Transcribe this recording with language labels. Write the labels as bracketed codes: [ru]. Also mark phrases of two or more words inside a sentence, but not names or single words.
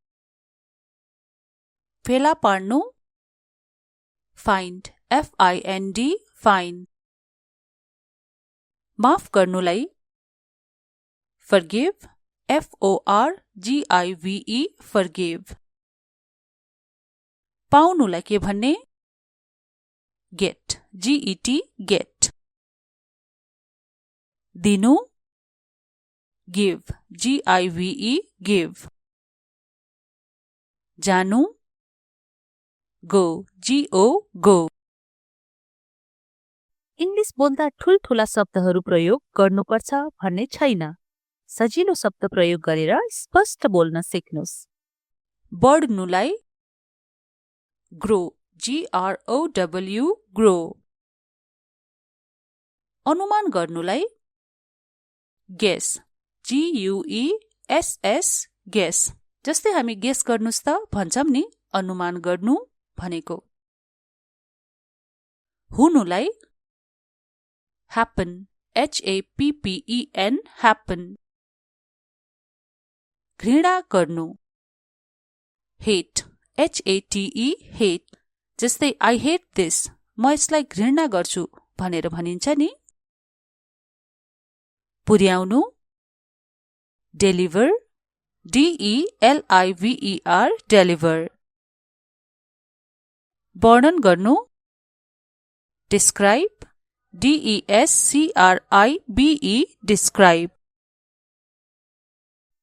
[ne] फेला पार्नु, [en] find, FIND, find। [ne] माफ गर्नुलाई [en] forgive, FORGIVE, forgive। [ne] पाउनुलाई के भन्ने, [en] get, GET, get। दिनु, give, GIVE, give। जानु, go, GO, go। [ne] इङ्ग्लिस बोल्दा ठूल्ठूला शब्दहरू प्रयोग गर्नुपर्छ भन्ने छैन। सजिलो शब्द प्रयोग गरेर स्पष्ट बोल्न सिक्नुस्। [en] बढ्नुलाई grow, GROW, grow। [ne] अनुमान गर्नुलाई [en] guess, GUESS, guess। [ne] जस्तै हामी गेस गर्नुस् त भन्छौं नि अनुमान गर्नु भनेको। [en] हुनुलाई happen, HAPPEN, happen। [ne] घृणा गर्नु [en] hate, HATE, hate। जस्तै I hate this, [ne] म यसलाई घृणा गर्छु भनेर भनिन्छ नि। [en] पुर्याउनु deliver, DELIVER, deliver। [ne] वर्णन गर्नु [en] describe, DESCRIBE, describe।